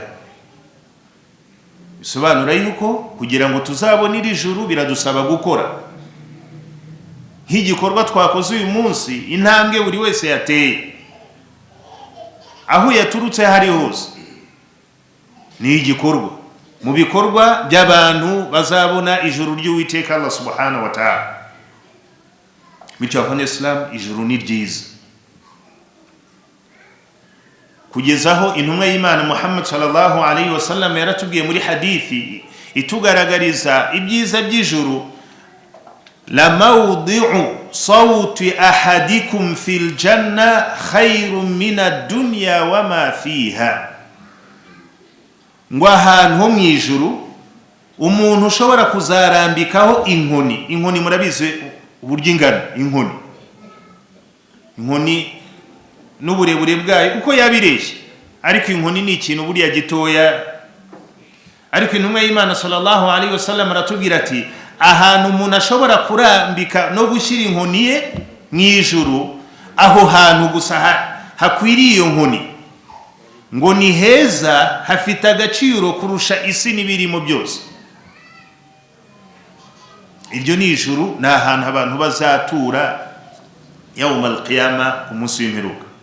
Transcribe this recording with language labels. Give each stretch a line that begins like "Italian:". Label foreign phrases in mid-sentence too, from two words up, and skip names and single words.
Kinyarwanda: Bisobanura yuko kugira ngo tuzabone iri juru biradusaba gukora. Nk'igikorwa twakoze uyu munsi, intambwe buri wese yateye aho yaturutse hari hose, ni igikorwa mu bikorwa by'abantu bazabona ijuru ry'Uwiteka
Arabic: الله سبحانه وتعالى.
Kinyarwanda: Bityo abone Islam, ijuru ni ryiza, kugezaho intumwa y'Imana Muhammad
Arabic: صلى الله عليه وسلم
Kinyarwanda: yaratubwiye muri hadithi itugaragariza ibyiza by'ijuru,
Arabic: لموضع سوط أحدكم في الجنة خير من الدنيا وما فيها.
Kinyarwanda: Ngo ahantu ho mu ijuru umuntu ushobora kuzarambikaho inkoni murabizi uburyo ingana inkoni n'uburebure bwayo uko yabireshye, ariko inkoni ni ikintu buriya gitoya. Ariko intumwa y'Imana
Arabic: صلى الله عليه وسلم
Kinyarwanda: aratubwira ati ahantu umuntu ashobora kurambika no gushyira inkoni ye mu ijuru, aho hantu gusa hakwiriye iyo nkoni, ngo ni heza, hafite agaciro kurusha isi n'ibirimo byose. Iryo ni ijuru, ni ahantu abantu bazatura
Arabic: يوم القيامة,
Kinyarwanda: ku munsi w'imperuka.